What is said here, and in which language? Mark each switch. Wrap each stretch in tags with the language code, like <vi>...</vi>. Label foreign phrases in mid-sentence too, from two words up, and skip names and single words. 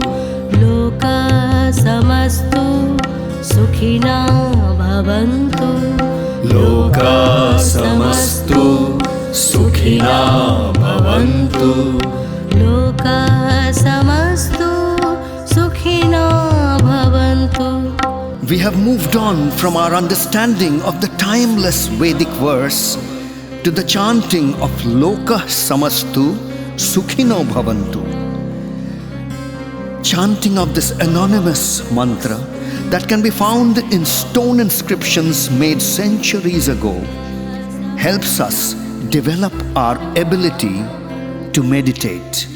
<sa>Loka samastu sukhina bhavantu. Loka samastu sukhina bhavantu. Loka samastu sukhina bhavantu.</sa> <en>We have moved on from our understanding of the timeless Vedic verse to the chanting of</en> <sa>Loka Samastu Sukhino Bhavantu.</sa> <en>Chanting of this anonymous mantra that can be found in stone inscriptions made centuries ago helps us develop our ability to meditate.</en>